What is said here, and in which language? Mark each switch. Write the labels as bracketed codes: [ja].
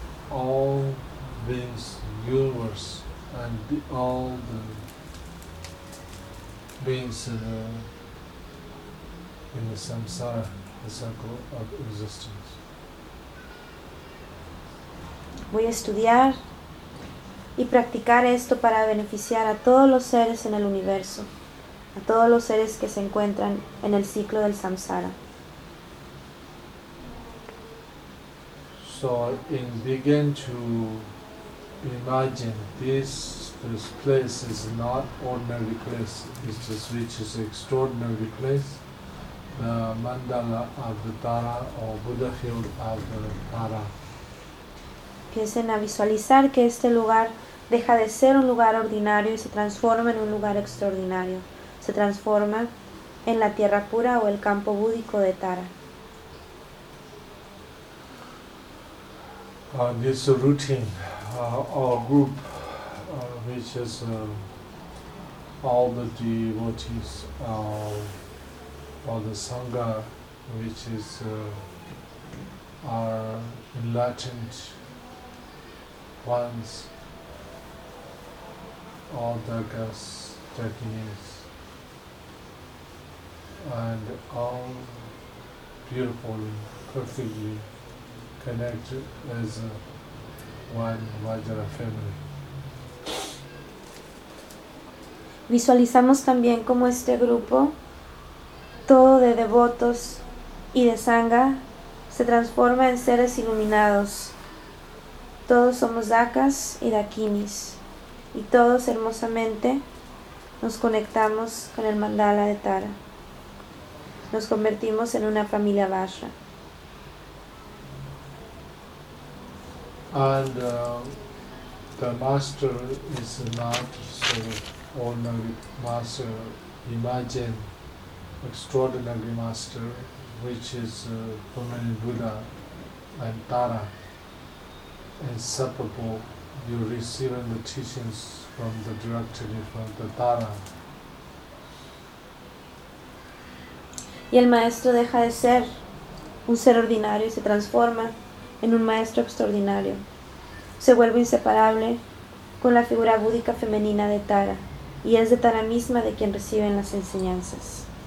[en] all beings in the universe and all the beings in the samsara, the circle of existence. [es] Voy a estudiar y practicar esto para beneficiar a todos los seres en el universo, a todos los seres que se encuentran en el ciclo del samsara. [en] So I began to imagine this place is not ordinary place, it's just which is extraordinary place. The mandala of the Tara or Buddha field of the Tara. [es] Empiecen a visualizar que este lugar deja de ser un lugar ordinario y se transforma en un lugar extraordinario. Se transforma en la tierra pura o el campo búdico de Tara. [en] This routine, our group, which is all the devotees of the Sangha, which is our enlightened ones, all the Dagas, Dakinis, and all beautifully, perfectly connected as one Vajra family. [es] Visualizamos también como este grupo, todo de devotos y de sangha, se transforma en seres iluminados. Todos somos Dakas y Dakinis. Y todos hermosamente nos conectamos con el mandala de Tara. Nos convertimos en una familia Vajra. [en] And the master is not so ordinary master. Imagine extraordinary master, which is Pumani Buddha and Tara, inseparable. You receive the teachings from the directly from the Tara. [es] Y el maestro deja de ser un ser ordinario y se transforma en un maestro extraordinario. Se vuelve inseparable con la figura búdica femenina de Tara y es de Tara misma de quien reciben las enseñanzas.